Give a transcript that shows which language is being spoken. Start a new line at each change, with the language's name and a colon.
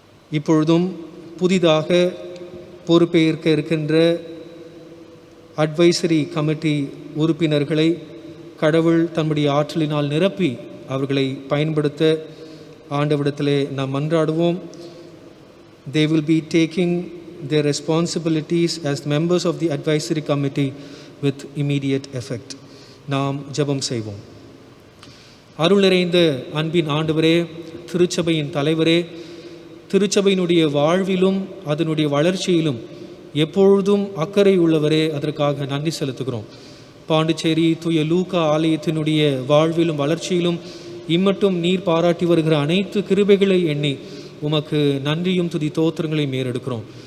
Tamil: இப்பொழுதும் புதிதாக பொறுப்பேற்க இருக்கின்ற அட்வைசரி கமிட்டி உறுப்பினர்களை கடவுள் தம்முடைய ஆற்றலினால் நிரப்பி அவர்களை பயன்படுத்த ஆண்டவரிடத்திலே நாம் மன்றாடுவோம்.
English: They will be taking their responsibilities as members of the advisory committee with immediate effect.
Tamil: நாம் ஜெபம் செய்வோம். அருள் நிறைந்த அன்பின் ஆண்டவரே, திருச்சபையின் தலைவரே, திருச்சபையினுடைய வாழ்விலும் அதனுடைய வளர்ச்சியிலும் எப்பொழுதும் அக்கறை உள்ளவரே, அதற்காக நன்றி செலுத்துகிறோம். பாண்டிச்சேரி தூய லூக்கா ஆலயத்தினுடைய வாழ்விலும் வளர்ச்சியிலும் இம்மட்டும் நீர் பாராட்டி வருகிற அனைத்து கிருபைகளை எண்ணி உமக்கு நன்றியும் துதி தோத்திரங்களையும் ஏறெடுக்கிறோம்.